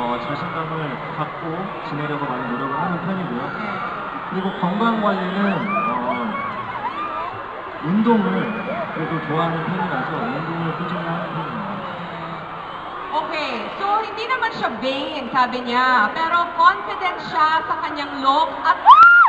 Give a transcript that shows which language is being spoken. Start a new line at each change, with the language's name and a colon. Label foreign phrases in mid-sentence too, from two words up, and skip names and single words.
Korean: 자신감을 갖고 지내려고 많이 노력을 하는 편이고요. 네. 그리고 건강 관리는 운동을 그래도 좋아하는 편이라서 운동을 꾸준히 하는 편입니다.
English: Okay, so
Filipino: hindi naman siya vain, sabi niya, pero confident siya sa kanyang looks at